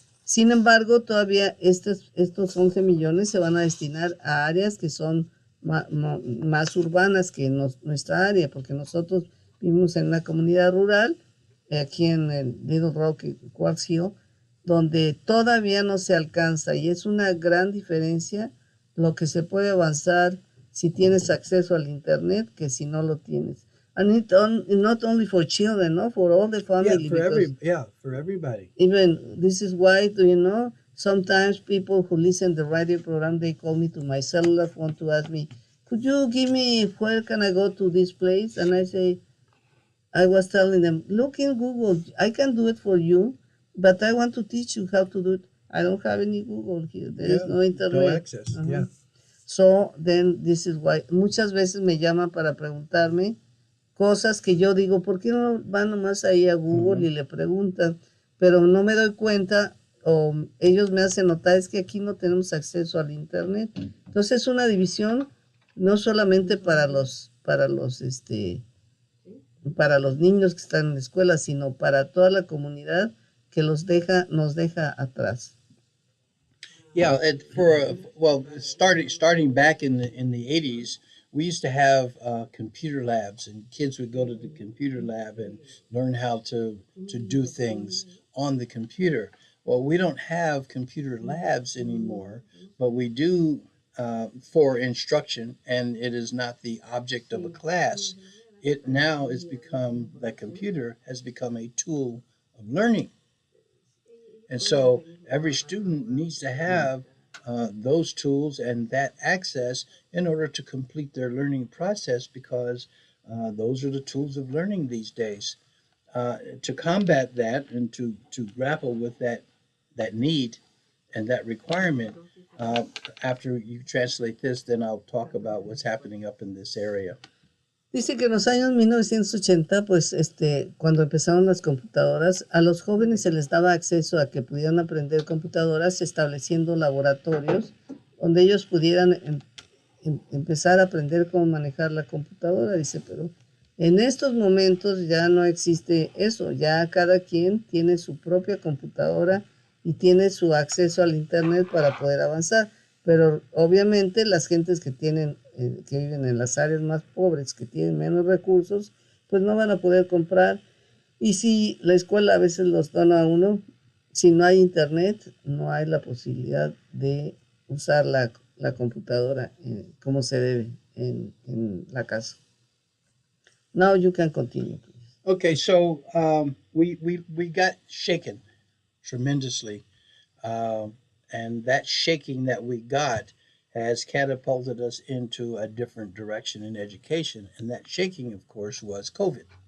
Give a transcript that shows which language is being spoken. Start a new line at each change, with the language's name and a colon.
Spanish: Sin embargo, todavía estos 11 millones se van a destinar a áreas que son más urbanas que nuestra área, porque nosotros vivimos en una comunidad rural, aquí en el Little Rock y Quartz Hill, donde todavía no se alcanza, y es una gran diferencia lo que se puede avanzar si tienes acceso al Internet que si no lo tienes.
English: And not only for children, no, for all the family. For everybody. Even this is why, do you know, sometimes people who listen to the radio program, they call me to my cellular phone to ask me, could you give me, where can I go to this place? And I was telling them, look in Google, I can do it for you, but I want to teach you how to do it. I don't have any Google here. There is no internet. No access, yeah. So then this is why
Spanish: muchas veces me llaman para preguntarme cosas que yo digo, ¿por qué no van nomás ahí a Google y le preguntan? Pero no me doy cuenta, o ellos me hacen notar, es que aquí no tenemos acceso al Internet. Entonces es una división no solamente para los niños que están en la escuela, sino para toda la comunidad que nos deja atrás.
English: Yeah, starting back in the 80s, we used to have computer labs, and kids would go to the computer lab and learn how to do things on the computer. Well, we don't have computer labs anymore, but we do for instruction, and it is not the object of a class. It now has become, the computer has become a tool of learning. And so every student needs to have those tools and that access in order to complete their learning process, because those are the tools of learning these days. To combat that and to grapple with that need and that requirement, uh, after you translate this, then I'll talk about what's happening up in this area.
Spanish: Dice que en los años 1980, pues cuando empezaron las computadoras, a los jóvenes se les daba acceso a que pudieran aprender computadoras estableciendo laboratorios donde ellos pudieran empezar a aprender cómo manejar la computadora, dice, pero en estos momentos ya no existe eso, ya cada quien tiene su propia computadora y tiene su acceso al internet para poder avanzar, pero obviamente las gentes que que viven en las áreas más pobres, que tienen menos recursos, pues no van a poder comprar, y si la escuela a veces los dona a uno, si no hay internet, no hay la posibilidad de usar la computadora como se debe en la casa.
English: Now you can continue, please. Okay, so we got shaken tremendously, and that shaking that we got has catapulted us into a different direction in education. And that shaking, of course, was COVID.